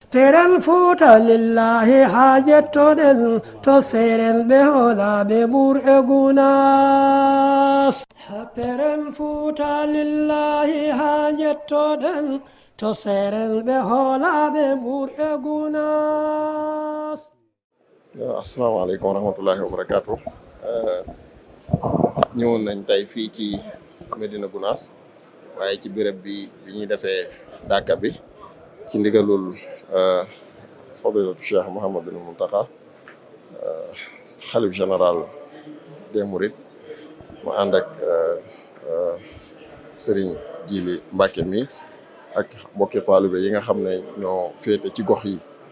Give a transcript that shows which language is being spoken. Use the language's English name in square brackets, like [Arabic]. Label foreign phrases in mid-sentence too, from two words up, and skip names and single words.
[Fula] seren fuuta lillahi haajettoɗen to seren ɓe hoolaɓe ɓur e gunas seren fuuta lillahi haajettoɗen to seren ɓe hoolaɓe ɓur e gunas. [Arabic] السلام عليكم ورحمة الله وبركاته. [Wolof] ñëwoon nañ tey fii ci Medina Gounass waaye ci béréb bi ñuy defee dàkka bi ci ndigalul fadilatu Cheikh Mouhamadul Mountakha xalif [French] général des Mourides [Wolof] mu ànd ak Serigne Djili Mbacke mi ak mbokki taalibe yi nga xam ne ñoo féete ci gox yi.